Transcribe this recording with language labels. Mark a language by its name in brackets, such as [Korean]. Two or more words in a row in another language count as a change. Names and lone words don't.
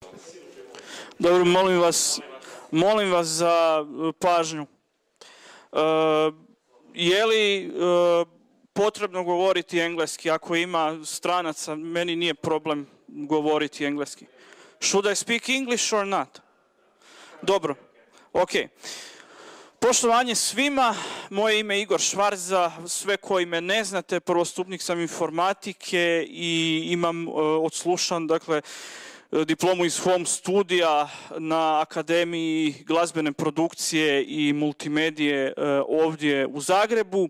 [Croatian] Dobro, molim vas za pažnju. Je li potrebno govoriti engleski? Ako ima stranaca, meni nije problem govoriti engleski. [English] Should I speak English or not? [Croatian] Dobro, ok. Poštovanje svima, moje ime je Igor Švarc, za sve koji me ne znate, prvostupnik sam informatike i imam odslušan, dakle, diplomu iz home studija na Akademiji glazbene produkcije i multimedije ovdje u Zagrebu.